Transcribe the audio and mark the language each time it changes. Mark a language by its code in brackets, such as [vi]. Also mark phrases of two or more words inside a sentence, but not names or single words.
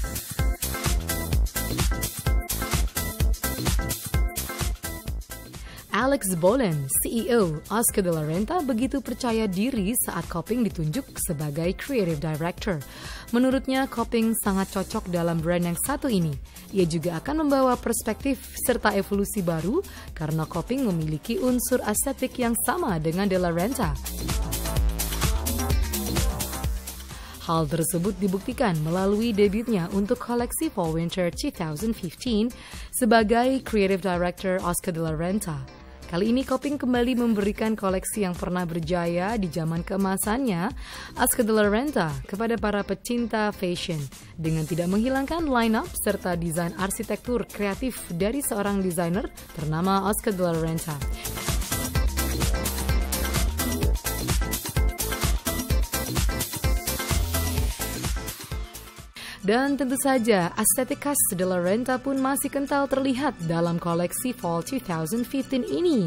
[id] Alex Bolen, CEO Oscar de la Renta, begitu percaya diri saat Copping ditunjuk sebagai [en] creative director. [id] Menurutnya, Copping sangat cocok dalam brand yang satu ini. Ia juga akan membawa perspektif serta evolusi baru karena Copping memiliki unsur estetik yang sama dengan de la Renta. Hal tersebut dibuktikan melalui debutnya untuk koleksi Fall Winter 2015 sebagai [en] creative director [id] Oscar de la Renta. Kali ini Copping kembali memberikan koleksi yang pernah berjaya di zaman keemasannya, Oscar de la Renta, kepada para pecinta fashion dengan tidak menghilangkan line-up serta desain arsitektur kreatif dari seorang desainer bernama Oscar de la Renta. Dan tentu saja, estetik khas de la Renta pun masih kental terlihat dalam koleksi Fall 2015 ini.